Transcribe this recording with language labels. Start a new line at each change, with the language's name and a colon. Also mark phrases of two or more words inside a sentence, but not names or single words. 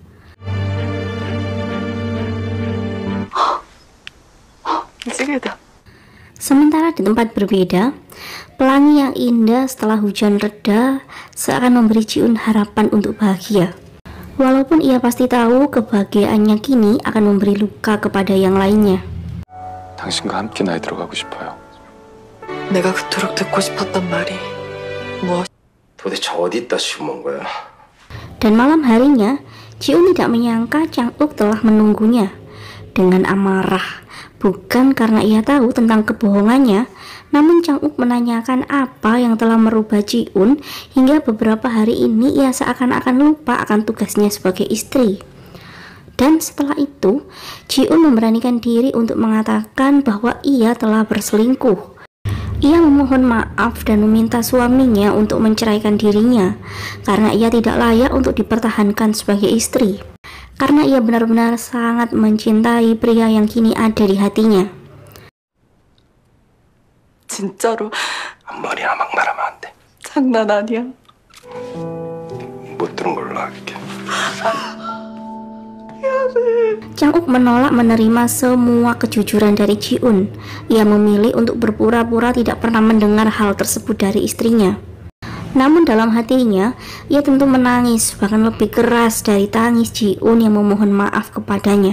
Indonesian: Sementara di tempat berbeda, pelangi yang indah setelah hujan reda seakan memberi Ji-un harapan untuk bahagia. Walaupun ia pasti tahu kebahagiaannya kini akan memberi luka kepada yang lainnya.
Korean: 당신과 함께 나이 들어가고 싶어요. 내가 그토록 듣고 싶었던 말이 무엇? 도대체 어디다 심은 거야?
Indonesian: Dan 마lam harinya, Ji-un tidak menyangka Chang-uk telah menunggunya dengan amarah. Bukan karena ia tahu tentang kebohongannya, namun Chang-uk menanyakan apa yang telah merubah Ji-un hingga beberapa hari ini ia seakan-akan lupa akan tugasnya sebagai istri. Dan setelah itu, Ji-un memberanikan diri untuk mengatakan bahwa ia telah berselingkuh. Ia memohon maaf dan meminta suaminya untuk menceraikan dirinya karena ia tidak layak untuk dipertahankan sebagai istri. Karena ia benar-benar sangat mencintai pria yang kini ada di hatinya.
Korean: 진짜로 앞머리나 막 말하면 안 돼. 장난 아니야. 못 들은 걸로 할게.
Indonesian: Chang-uk menolak menerima semua kejujuran dari Ji-un. Ia memilih untuk berpura-pura tidak pernah mendengar hal tersebut dari istrinya. Namun dalam hatinya, ia tentu menangis, bahkan lebih keras dari tangis Ji-un yang memohon maaf kepadanya.